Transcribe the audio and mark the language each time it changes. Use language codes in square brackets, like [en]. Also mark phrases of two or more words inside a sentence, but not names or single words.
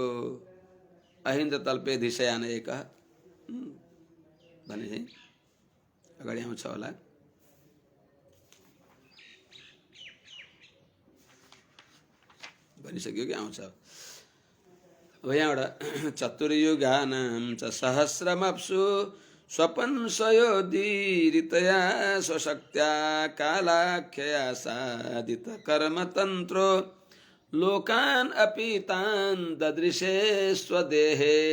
[ne] अहिन्द्र तल्पे धिशयान एक भने चाहिँ अगाडि आउँछ होला। भनिसक्यो कि आउँछ अब यहाँबाट [sa] चतुर्युगानां च सहस्रमप्सु स्वपन्सयोदीरितया स्वशक्त्या कालाख्यया साधित कर्मतन्त्रो लोकान् अपि तान् ददृशे स्वदेहे।